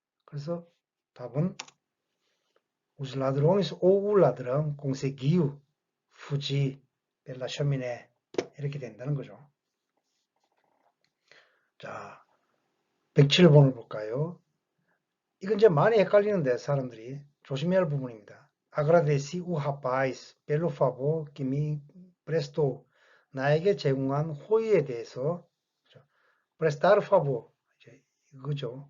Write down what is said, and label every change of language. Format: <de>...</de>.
<ko>그래서 답은 우슬라드롱에서 오울라드랑 공세 기유 후지 벨라 셔미네 이렇게 된다는 거죠. 자, 107번을 볼까요? 이건 이제 많이 헷갈리는데 사람들이 조심해야 할 부분입니다.</ko> <pt>Agradeci o rapaz pelo favor que me prestou.</pt> <ko>나에게 제공한 호의에 대해서</ko> <pt>prestar favor</pt> <ko>이거죠.</ko>